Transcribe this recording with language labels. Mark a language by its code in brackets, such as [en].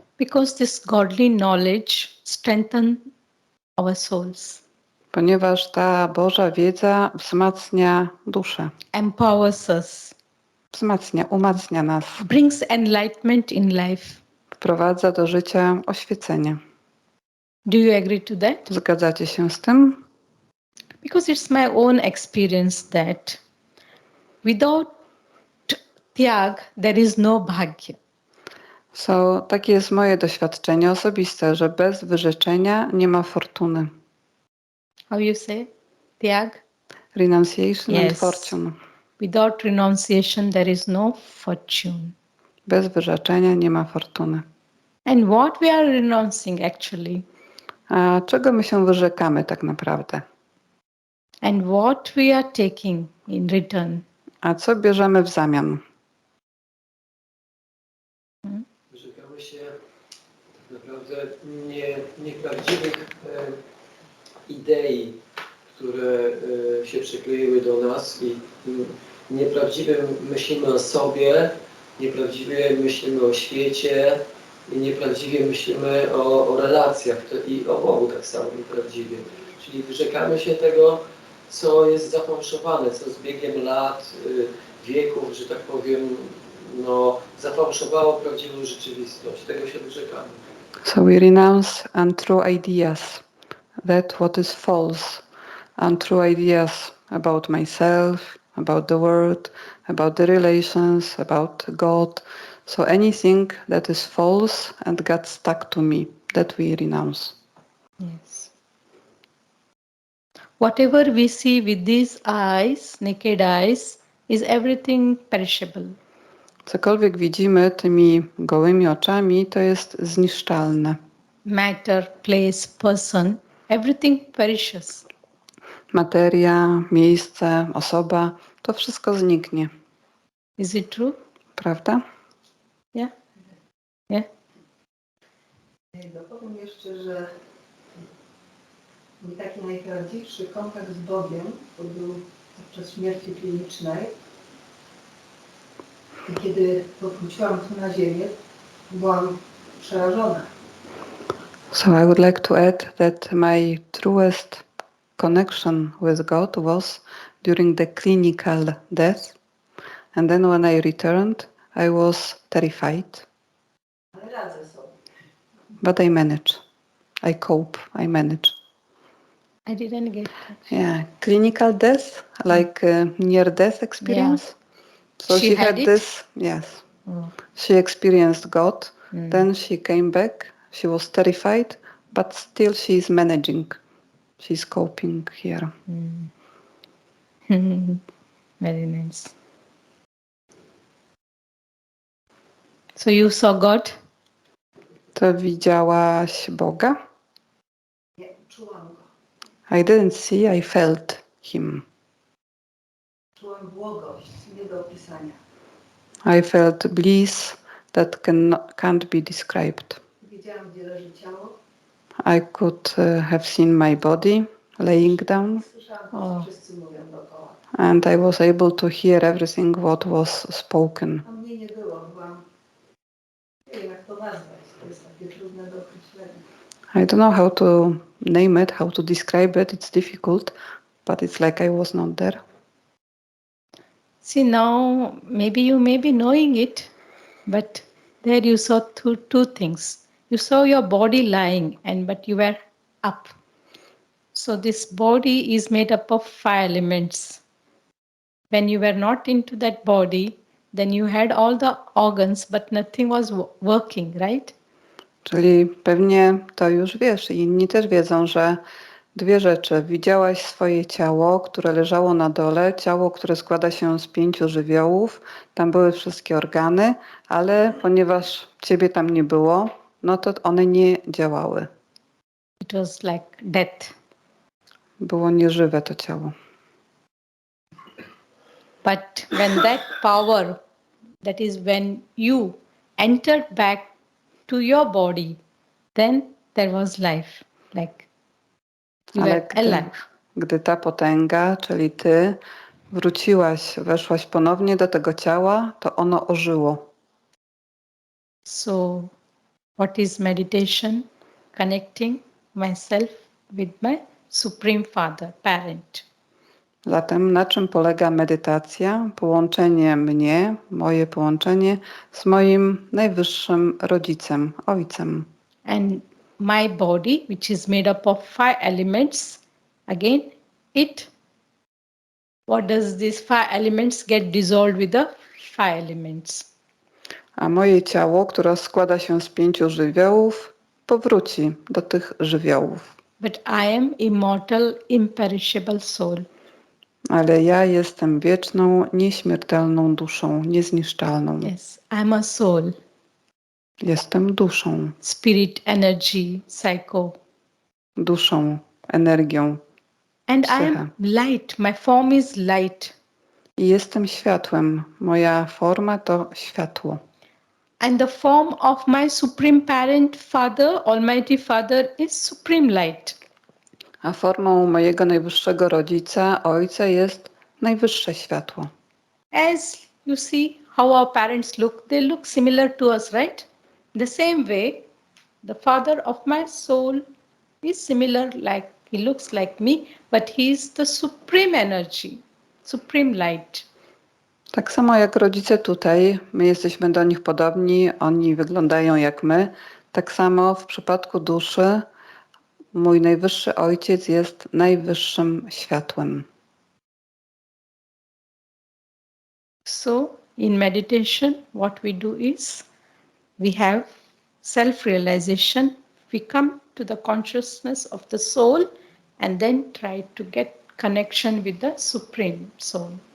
[en] Because this godly knowledge strengthens our souls, [pl] Ponieważ ta Boża wiedza wzmacnia duszę, [en] empowers us, [pl] umacnia nas, [en] brings enlightenment in life. [pl] wprowadza do życia oświecenie. [en] Do you agree to that? [pl] Zgadzacie się z tym? [en] Because it's my own experience that without tyag, there is no bhagya. [pl] Takie jest moje doświadczenie osobiste, że bez wyrzeczenia nie ma fortuny. [en] How you say? Tyag? Renunciation and Yes. fortune. Without renunciation, there is no fortune. [pl] Bez wyrzeczenia nie ma fortuny. [en] And what we are renouncing actually? [pl] A czego my się wyrzekamy tak naprawdę? [en] And what we are taking in return? [pl] A co bierzemy w zamian? Wyrzekamy się tak naprawdę nieprawdziwych idei, które się przykleiły do nas i nieprawdziwie myślimy o sobie, nieprawdziwie myślimy o świecie i nieprawdziwie myślimy o relacjach i o Bogu tak samo nieprawdziwie. Czyli wyrzekamy się tego, co jest zafałszowane, co z biegiem lat, wieków, że tak powiem, zafałszowało prawdziwą rzeczywistość. Tego się wyrzekamy. [en] So we renounce untrue ideas, that what is false, untrue ideas about myself, about the world, about the relations, about God. So anything that is false and got stuck to me, that we renounce. Yes. Whatever we see with these eyes, naked eyes, is everything perishable. Cokolwiek widzimy tymi gołymi oczami, to jest zniszczalne. Matter, place, person, everything perishes. Materia, miejsce, osoba, to wszystko zniknie. Is it true? Prawda? Yeah? Yeah? [pl] Dopowiem jeszcze, że mój taki najprawdziwszy kontakt z Bogiem to był podczas śmierci klinicznej. I kiedy powróciłam tu na ziemię, byłam przerażona. [en] So I would like to add that my truest connection with God was during the clinical death. And then when I returned, I was terrified. [pl] Ale radzę sobie. [en] But I manage. I cope. I manage. I didn't get that. Yeah, clinical death, like near-death experience. So She she had had it? this, yes. Oh. She experienced God. Then she came back. She was terrified, but still she is managing. She's coping here. Very nice. So you saw God? [pl] To widziałaś Boga? Nie, czułam go. [en] I didn't see, I felt him. [pl] Czułam błogość, nie do opisania. [en] I felt bliss that can't be described. [pl] Wiedziałam, gdzie leży ciało. [en] I could have seen my body laying down, [pl] Słyszałam to, co wszyscy mówią dookoła. [en] and I was able to hear everything what was spoken. [pl] A mnie nie było, byłam... Nie wiem, jak to nazwać. To jest takie trudne do określenia. [en] I don't know how to name it, how to describe it. It's difficult, but it's like I was not there. See, now maybe you may be knowing it, but there you saw two things. You saw your body lying, but you were up. So this body is made up of 5 elements. When you were not into that body, then you had all the organs, but nothing was working, right? [pl] Czyli pewnie to już wiesz i inni też wiedzą, że dwie rzeczy. Widziałaś swoje ciało, które leżało na dole, ciało, które składa się z 5 żywiołów. Tam były wszystkie organy, ale ponieważ ciebie tam nie było, no to one nie działały. [en] It was like death. [pl] Było nieżywe to ciało. [en] But when that power, that is when you entered back to your body, then there was life. Like you [pl] Ale [en] were alive. [pl] gdy ta potęga, czyli ty, wróciłaś, weszłaś ponownie do tego ciała, to ono ożyło. [en] So, what is meditation? Connecting myself with my Supreme Father, parent. [pl] Zatem na czym polega medytacja? Połączenie mnie, moje połączenie z moim najwyższym rodzicem, ojcem. [en] And my body, which is made up of 5 elements, again, what does these 5 elements get dissolved with the 5 elements? [pl] A moje ciało, które składa się z 5 żywiołów, powróci do tych żywiołów. [en] But I am immortal, imperishable soul. [pl] Ale ja jestem wieczną, nieśmiertelną duszą, niezniszczalną. [en] Yes, I'm a soul. [pl] Jestem duszą, [en] Spirit, energy, psycho. [pl] duszą, energią, [en] And I [pl] psychę. [en] am light. My form is light. [pl] I jestem światłem. Moja forma to światło. [en] And the form of my Supreme Parent, Father, Almighty Father, is Supreme Light. [pl] A formą mojego najwyższego rodzica, ojca jest najwyższe światło. [en] As you see how our parents look, they look similar to us, right? The same way, the Father of my soul is similar, like he looks like me, but he is the Supreme Energy, Supreme Light. [pl] Tak samo jak rodzice tutaj, my jesteśmy do nich podobni, oni wyglądają jak my. Tak samo w przypadku duszy, mój najwyższy ojciec jest najwyższym światłem. [en] So, in meditation, what we do is we have self-realization. We come to the consciousness of the soul and then try to get connection with the Supreme Soul.